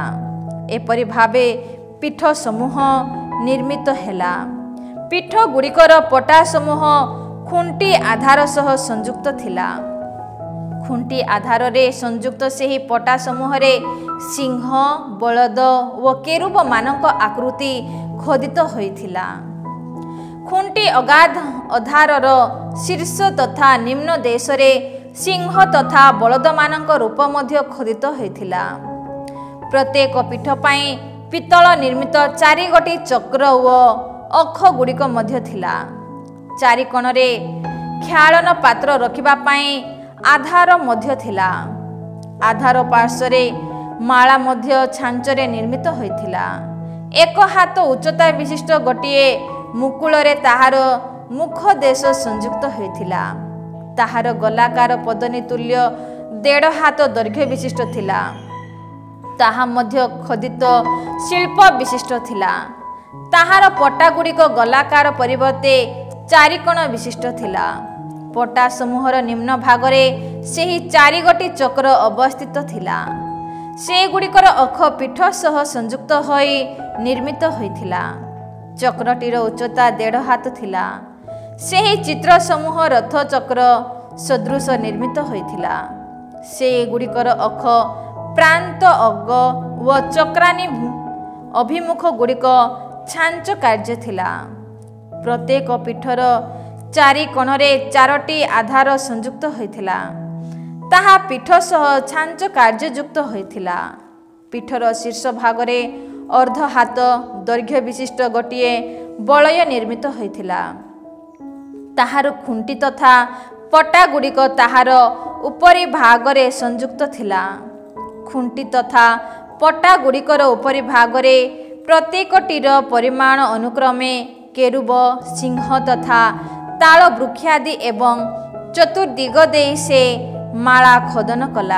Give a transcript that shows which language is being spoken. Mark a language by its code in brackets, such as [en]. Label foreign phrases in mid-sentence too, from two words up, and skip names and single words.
[or] ଏପରି ଭାବେ ପୀଠ ସମୂହ ନିର୍ମିତ ହେଲା। ପୀଠ ଗୁଡ଼ିକର ପଟା ସମୂହ ଖୁଣ୍ଟି ଆଧାର ସହ ସଂଯୁକ୍ତ ଥିଲା। ଖୁଣ୍ଟି ଆଧାର ରେ ସଂଯୁକ୍ତ ସେହି ପଟା ସମୂହ ରେ ସିଂହ, ବଳଦ ଓ କିରୂବ ମାନଙ୍କ ଆକୃତି ଖୋଦିତ ହୋଇଥିଲା। ଖୁଣ୍ଟି ଅଗାଧ ଆଧାରର ଶୀର୍ଷ ତଥା ନିମ୍ନ ଦେଶ ରେ ସିଂହ ତଥା ବଳଦ ମାନଙ୍କ ରୂପ ମଧ୍ୟ ଖୋଦିତ ହୋଇଥିଲା। ପ୍ରତ୍ୟେକ ପୀଠ ପାଇଁ ପିତଳ ନିର୍ମିତ 4 ଗୋଟି ଚକ୍ର ଓ ଅଖ ଗୁଡ଼ିକ ମଧ୍ୟ ଥିଲା। 4 କୋଣରେ ଖ୍ୟାଳନ ପାତ୍ର ରଖିବା ପାଇଁ ଆଧାର ମଧ୍ୟ ଥିଲା। ଆଧାର ପାର୍ଶ୍ୱରେ ମାଳା ମଧ୍ୟ ଛାଞ୍ଚରେ ନିର୍ମିତ ହୋଇଥିଲା। 1 ହାତ ଉଚ୍ଚତା ବିଶିଷ୍ଟ ଗୋଟିଏ ମୁକୁଳରେ ତାହାର ମୁଖ ଦେଶ ସଂଯୁକ୍ତ ହୋଇଥିଲା। ତାହାର ଗୋଲାକାର ପଦନୀ ତୁଲ୍ୟ 1.5 ହାତ ଦୈର୍ଘ୍ୟ ବିଶିଷ୍ଟ ଥିଲା। ତାହା ମଧ୍ୟ ଖୋଦିତ ଶିଳ୍ପ ବିଶିଷ୍ଟ ଥିଲା। ତାହାର ପଟା ଗୁଡ଼ିକ ଗୋଲାକାର ପରିବର୍ତ୍ତେ 4 କୋଣ ବିଶିଷ୍ଟ ଥିଲା। ପଟା ସମୂହର ନିମ୍ନ ଭାଗରେ ସେହି 4 ଗୋଟି ଚକ୍ର ଅବସ୍ଥିତ ଥିଲା। ସେ ଗୁଡ଼ିକର ଅଖ ପୀଠ ସହ ସଂଯୁକ୍ତ ହୋଇ ନିର୍ମିତ ହୋଇଥିଲା। ଚକ୍ରଟିର ଉଚ୍ଚତା 1.5 ହାତ ଥିଲା। ସେହି ଚିତ୍ର ସମୂହ ରଥ ଚକ୍ର ସଦୃଶ ନିର୍ମିତ ହୋଇଥିଲା। ସେ ଗୁଡ଼ିକର ଅଖ ପ୍ରାନ୍ତ ଅଗ ଓ ଚକ୍ରାଣି ଅଭିମୁଖ ଗୁଡ଼ିକ ଛାଞ୍ଚ କାର୍ଯ୍ୟ ଥିଲା। ପ୍ରତ୍ୟେକ ପୀଠର 4 କୋଣରେ 4ଟି ଆଧାର ସଂଯୁକ୍ତ ହୋଇଥିଲା। ତାହା ପୀଠ ସହ ଛାଞ୍ଚ କାର୍ଯ୍ୟଯୁକ୍ତ ହୋଇଥିଲା। ପୀଠର ଶୀର୍ଷ ଭାଗରେ ଅର୍ଦ୍ଧ ହାତ ଦୈର୍ଘ୍ୟ ବିଶିଷ୍ଟ ଗୋଟିଏ ବଳୟ ନିର୍ମିତ ହୋଇଥିଲା। ତାହାର ଖୁଣ୍ଟି ତଥା ପଟା ଗୁଡ଼ିକ ତାହାର ଉପରି ଭାଗରେ ସଂଯୁକ୍ତ ଥିଲା। ଖୁଣ୍ଟି ତଥା ପଟା ଗୁଡ଼ିକର ଉପରି ଭାଗରେ ପ୍ରତ୍ୟେକଟିର ପରିମାଣ ଅନୁକ୍ରମେ କିରୂବ, ସିଂହ ତଥା ତାଳ ବୃକ୍ଷାଦି ଏବଂ ଚତୁର୍ଦ୍ଦିଗ ଦେଇ ସେ ମାଳା ଖୋଦନ କଲା।